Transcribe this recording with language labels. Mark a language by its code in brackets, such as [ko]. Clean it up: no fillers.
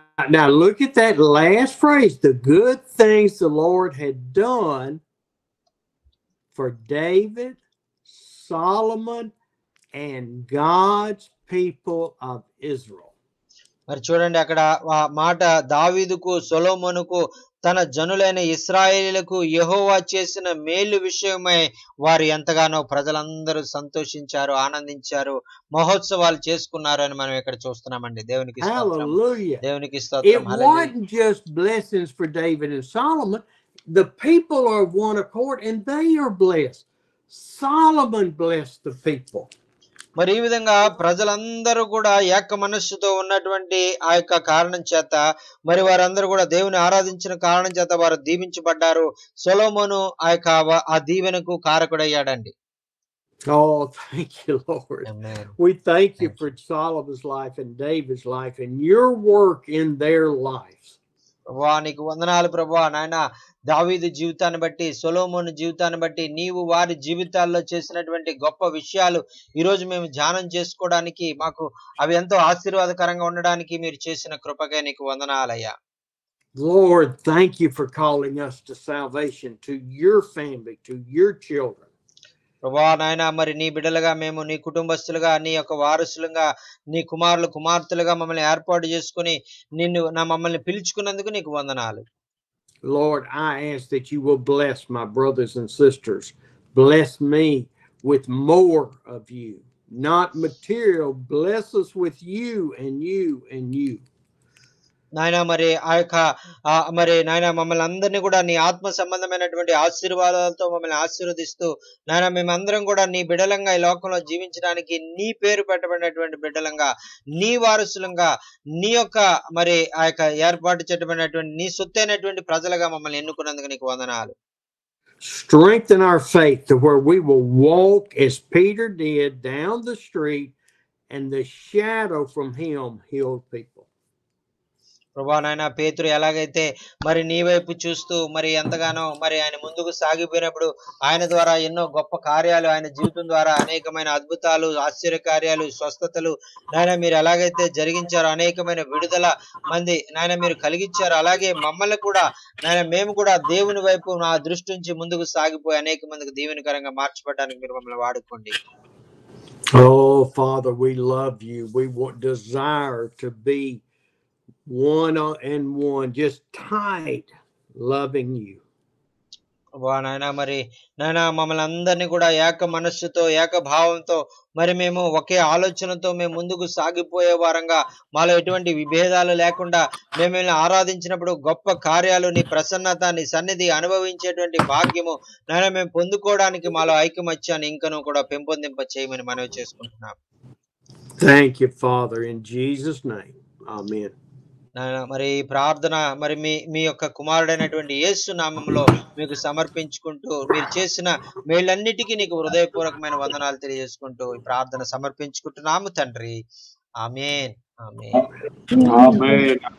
[en] Now look at that last phrase. The good things the Lord had done for David, Solomon, and God's people of Israel. [te] మరి చూడండి అక్కడ మాట దావీదుకు సొలొమోనుకు తన జనులైన ఇశ్రాయేలీయులకు యెహోవా చేసిన మేలు విషయమై వారు ఎంతగానో ప్రజలందరూ సంతోషించారు, ఆనందించారు, మహోత్సవాలు చేసుకున్నారు అని మనం ఇక్కడ చూస్తున్నామండి. దేవునికి స్తోత్రం. దేవునికి స్తోత్రం. [en] It wasn't just blessings for David and Solomon. The people are one accord and they are blessed. Solomon blessed the people. [te] మరి ఈ విధంగా ప్రజలందరూ కూడా ఏక మనస్సుతో ఉన్నటువంటి ఆ యొక్క కారణం చేత మరి వారందరూ కూడా దేవుని ఆరాధించిన కారణం చేత వారు దీవించబడ్డారు. సొలొమోను ఆ యొక్క ఆ దీవెనకు కారకుడయ్యాడండి. [en] Oh, thank you, Lord. Amen. We thank you for Solomon's life and David's life and your work in their lives. [te] ప్రభువా నీకు వందనాలు ప్రభువా. నాయన దావీదు జీవితాన్ని బట్టి సొలొమోను జీవితాన్ని బట్టి నీవు వారి జీవితాల్లో చేసినటువంటి గొప్ప విషయాలు ఈరోజు మేము ధ్యానం చేసుకోవడానికి మాకు అవి ఎంతో ఆశీర్వాదకరంగా ఉండడానికి మీరు చేసిన కృపకే నీకు వందనాలయ్యా. [en] Lord, thank you for calling us to salvation, to your family, to your children. [te] ప్రభువా నాయన మరి నీ బిడ్డలుగా మేము నీ కుటుంబస్తులుగా నీ యొక్క వారసులుగా నీ కుమారులు కుమార్తెలుగా మమ్మల్ని ఏర్పాటు చేసుకుని మమ్మల్ని పిలుచుకున్నందుకు నీకు వందనాలు. [en] Lord, I ask that you will bless my brothers and sisters. Bless me with more of you, not material. Bless us with you and you and you. [te] నాయన మరి ఆ యొక్క మరి నాయన మమ్మల్ని అందరినీ కూడా నీ ఆత్మ సంబంధమైనటువంటి ఆశీర్వాదాలతో మమ్మల్ని ఆశీర్వదిస్తూ నాయన మేమందరం కూడా నీ బిడ్డలంగా ఈ లోకంలో జీవించడానికి నీ పేరు పెట్టబడినటువంటి బిడ్డలంగా నీ వారసులంగా నీ యొక్క మరి ఆ యొక్క ఏర్పాటు చేయబడినటువంటి నీ సొత్తైనటువంటి ప్రజలుగా మమ్మల్ని ఎన్నుకున్నందుకు నీకు వందనాలు. [en] Strengthen our faith to where we will walk as Peter did down the street and the shadow from him healed people. [te] ప్రభువా నాయన పేతురు ఎలాగైతే మరి నీ వైపు చూస్తూ మరి ఎంతగానో మరి ఆయన ముందుకు సాగిపోయినప్పుడు ఆయన ద్వారా ఎన్నో గొప్ప కార్యాలు ఆయన జీవితం ద్వారా అనేకమైన అద్భుతాలు ఆశ్చర్య కార్యాలు స్వస్థతలు నాయన మీరు ఎలాగైతే జరిగించారో అనేకమైన విడుదల మంది నాయన మీరు కలిగించారు. అలాగే మమ్మల్ని కూడా నాయన మేము కూడా దేవుని వైపు నా దృష్టి నుంచి ముందుకు సాగిపోయి అనేక మందికి దీవెనకరంగా మార్చబడడానికి మీరు మమ్మల్ని వాడుకోండి. [en] Oh Father, we love you. We desire to be one and one, just tight, loving you. [te] నాయన మరి నాయన మమ్మల్ని అందరినీ కూడా ఏక మనస్సుతో ఏక భావంతో మరి మేము ఒకే ఆలోచనతో మేము ముందుకు సాగిపోయే వారంగా మాలో ఎటువంటి విభేదాలు లేకుండా మేము ఆరాధించినప్పుడు గొప్ప కార్యాలు నీ ప్రసన్నత నీ సన్నిధి అనుభవించేటువంటి భాగ్యము నాయన మేము పొందుకోవడానికి మాలో ఐకమత్యాన్ని ఇంకనూ కూడా పెంపొందింప చేయమని మనవి చేసుకుంటున్నాం. [en] Thank you, Father, in Jesus' name. Amen. [te] మరి ప్రార్థన మరి మీ యొక్క కుమారుడైనటువంటి యేసు నామములో మీకు సమర్పించుకుంటూ మీరు చేసిన మేళ్ళన్నిటికీ నీకు హృదయపూర్వకమైన వందనాలు తెలియజేసుకుంటూ ఈ ప్రార్థన సమర్పించుకుంటున్నాము తండ్రి. ఆమేన్. ఆమేన్. ఆమేన్.